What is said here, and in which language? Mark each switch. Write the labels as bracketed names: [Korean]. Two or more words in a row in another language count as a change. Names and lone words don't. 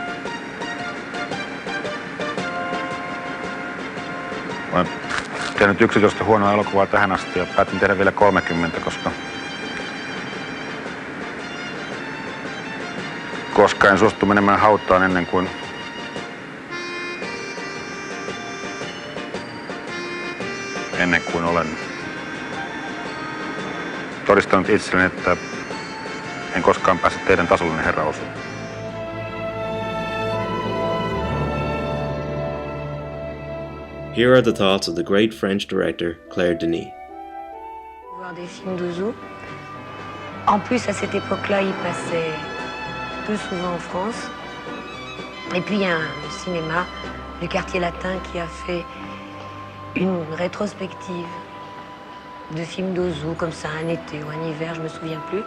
[Finnish] Olen tehnyt 11 huonoa elokuvaa tähän asti ja päätin tehdä vielä 30, koska en suostu menemään hautaan ennen kuin olen todistanut itselleni, että en koskaan pääse teidän tasollinen herra Ozu. [English] Here are the thoughts of the great French director Claire Denis. [French] Voir des films d'Ozu. En plus, à cette époque-là, il passait plus souvent en France. Et puis, il y a un cinéma, le Quartier Latin, qui a fait une rétrospective de films d'Ozu, comme ça, un été ou un hiver, je me souviens plus.